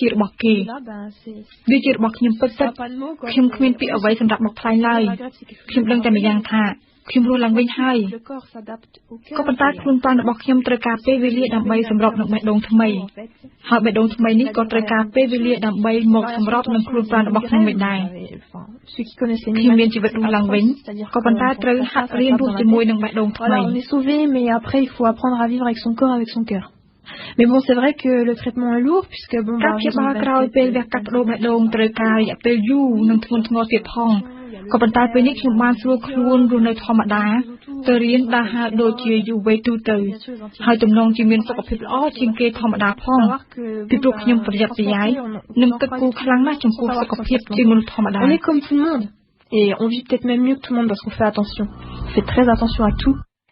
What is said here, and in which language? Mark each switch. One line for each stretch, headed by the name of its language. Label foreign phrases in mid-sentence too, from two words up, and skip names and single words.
Khmer: របស់គេវាជារបស់ខ្ញុំពិតៗខ្ញុំគ្មានពាក្យអ្វីសម្រាប់មកថ្លែងឡើយខ្ញុំដឹងតែម្យ៉ាងថាខ្ញុំរស់ឡើងវិញហើយក៏ប៉ុន្តែខ្លួនប្រាណរបស់ខ្ញុំត្រូវការពេលវេលាដើម្បីសម្របនឹងបេះដូងថ្មីហើយបេះដូងថ្មីនេះក៏ត្រូវការពេលវេលាដើម្បីមកសម្របនឹងខ្លួនប្រាណរបស់ខ្ញុំវិញដែរខ្ញុំមានជីវិតរស់ឡើងវិញក៏ប៉ុន្តែត្រូវហាត់រៀនរស់ជាមួយនឹងបេះដូងថ្មី
French: On est sauvé mais après il faut apprendre à vivre avec son corps avec son cœur. Mais bon, c'est vrai que le traitement est lourd puisque bon
Khmer: ការព្យាបាលក្រោយពេលវះកាត់បដូរបេះដូងត្រូវការរយៈពេលយូរនិងធ្ងន់ធ្ងរទៀតផងក៏ប៉ុន្តែពេលនេះខ្ញុំបានស្រួលខ្លួនរស់នៅធម្មតាទៅរៀនដើរហើរដូចជាយុវវ័យទូទៅហើយទំនងជាមានសុខភាពល្អជាងគេធម្មតាផងពីព្រោះខ្ញុំប្រយ័ត្នប្រយែងនិងគិតគូរខ្លាំងណាស់ចំពោះសុខភាពជាមនុស្សធម្មតា
French: On est comme tout le monde et on vit peut-être même mieux que tout le monde parce qu'on fait attention. On fait très attention à tout.